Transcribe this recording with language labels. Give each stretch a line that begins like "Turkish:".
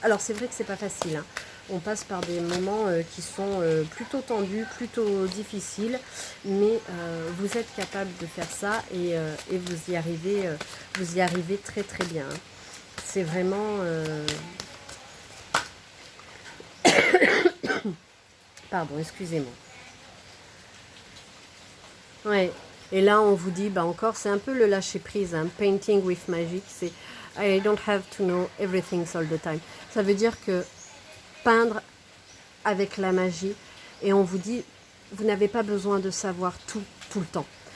French: Alors c'est vrai que c'est pas facile, hein. On passe par des moments qui sont plutôt tendus, plutôt difficiles, mais vous êtes capable de faire ça et vous y arrivez très très bien, hein. C'est vraiment pardon, excusez-moi. Ouais. Et là, on vous dit, encore, c'est un peu le lâcher-prise, hein.
English: Painting with magic, c'est I don't have to know everything all the time.
French: Ça veut dire que peindre avec la magie, et on vous dit, vous n'avez pas besoin de savoir tout le temps.